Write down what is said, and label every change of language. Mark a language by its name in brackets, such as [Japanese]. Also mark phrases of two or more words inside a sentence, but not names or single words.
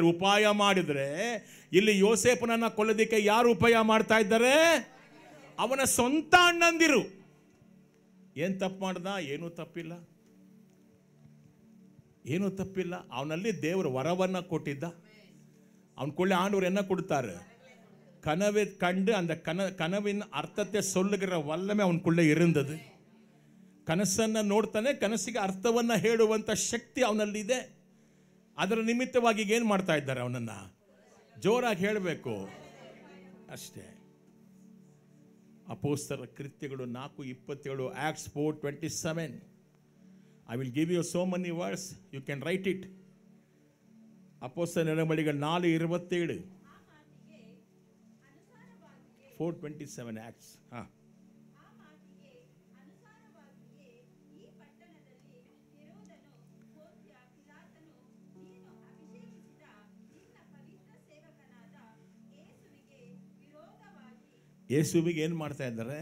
[Kannada] ಉಪಾಯ ಮಾಡಿದರೆ, ಇಲ್ಲಿ ಯೋಸೇಫನನ್ನ ಕೊಲ್ಲೋದಕ್ಕೆ ಯಾರು ಉಪಾಯ ಮಾಡ್ತಾ ಇದ್ದಾರೆ? ಅವನ ಸ್ವಂತ ಅಣ್ಣಂದಿರು. ಏನು ತಪ್ಪು ಮಾಡ್ದ? ಏನೂ ತಪ್ಪಿಲ್ಲ, ಏನೂ ತಪ್ಪಿಲ್ಲ. ಅವನಲ್ಲಿ ದೇವರು ವರವನ್ನು ಕೊಟ್ಟಿದ್ದ. ಅವನ ಕೊಳ್ಳೆ ಆಂಡವರು [Tamil] என்ன கொடுத்தாரு? கனவை கண்டு அந்த கனவின் அர்த்தத்தை சொல்லுகிற வல்லமை அவனுக்குள்ளே இருந்தது. [Kannada] ಕನಸನ್ನು ನೋಡ್ತಾನೆ, ಕನಸಿಗೆ ಅರ್ಥವನ್ನು ಹೇಳುವಂಥ ಶಕ್ತಿ ಅವನಲ್ಲಿದೆ. ಅದರ ನಿಮಿತ್ತವಾಗಿ ಏನು ಮಾಡ್ತಾ ಇದ್ದಾರೆ? ಅವನನ್ನು ಜೋರಾಗಿ ಹೇಳಬೇಕು ಅಷ್ಟೇ. ಅಪೊಸ್ತಲರ ಕೃತ್ಯಗಳು 4:27, [English] Acts 4:27. I will give you so many words, you can write it. [Kannada] ಅಪೊಸ್ತಲರ ನಡೆನುಡಿಗಳು 4:27, 4:27 Acts. ಯೇಸುವಿಗೆ ಏನು ಮಾಡ್ತಾ ಇದ್ದಾರೆ?